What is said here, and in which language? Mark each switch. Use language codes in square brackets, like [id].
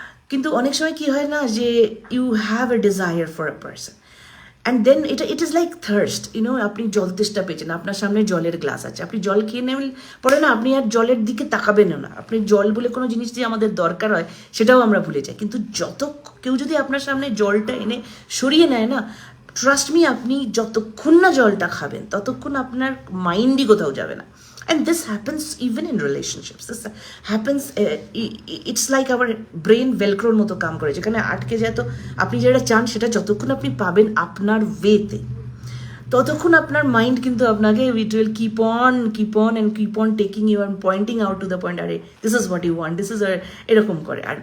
[bn] কিন্তু অনেক সময় কি হয় না, যে [en] you have a desire for a person and then it is like thirst, [bn] আপনি জল তেষ্টা পেয়েছেন, আপনার সামনে জলের গ্লাস আছে, আপনি জল খেয়ে নেবেন পরে না, আপনি আর জলের দিকে তাকাবেনও না। আপনি জল বলে কোনো জিনিস যে আমাদের দরকার হয় সেটাও আমরা ভুলে যাই। কিন্তু কেউ যদি আপনার সামনে জলটা এনে সরিয়ে নেয় না, ট্রাস্ট মি, আপনি যতক্ষণ না জলটা খাবেন ততক্ষণ আপনার মাইন্ডই কোথাও যাবে না। [en] And this happens even in relationships. This happens, it's like our brain velcroর [bn] মতো কাম করে, যেখানে আটকে যায়। তো আপনি যেটা চান সেটা যতক্ষণ আপনি পাবেন আপনার ওয়েতে, ততক্ষণ আপনার মাইন্ড কিন্তু আপনাকে [en] it will keep on taking you and pointing out to the point, আরে this is what you want, this is, [bn] এরকম করে।